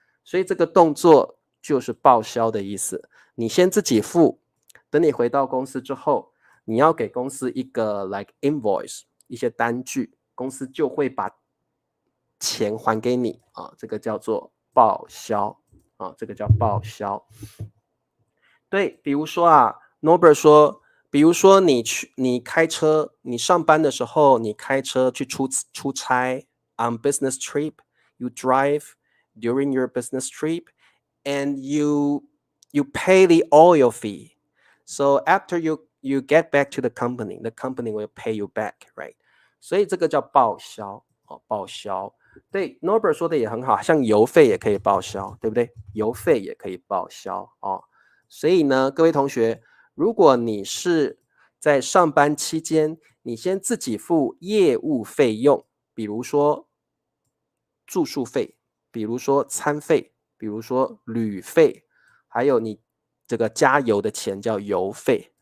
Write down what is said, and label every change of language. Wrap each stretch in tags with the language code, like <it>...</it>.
<zh>所以这个动作就是报销的意思。你先自己付，等你回到公司之后，你要给公司一个 like invoice 一些单据，公司就会把钱还给你这个叫做报销这个叫报销。对，比如说Norbert 说，比如说你开车，你上班的时候你开车去出差</zh> <en>on business trip, you drive during your business trip and you pay the oil fee. So after you get back to the company will pay you back, right?</en> <zh>所以这个叫报销报销。对 Norbert 说的也很好，像油费也可以报销，对不对？油费也可以报销所以呢，各位同学，如果你是在上班期间，你先自己付业务费用，比如说住宿费，比如说餐费，比如说旅费，还有你这个加油的钱叫油费。</zh>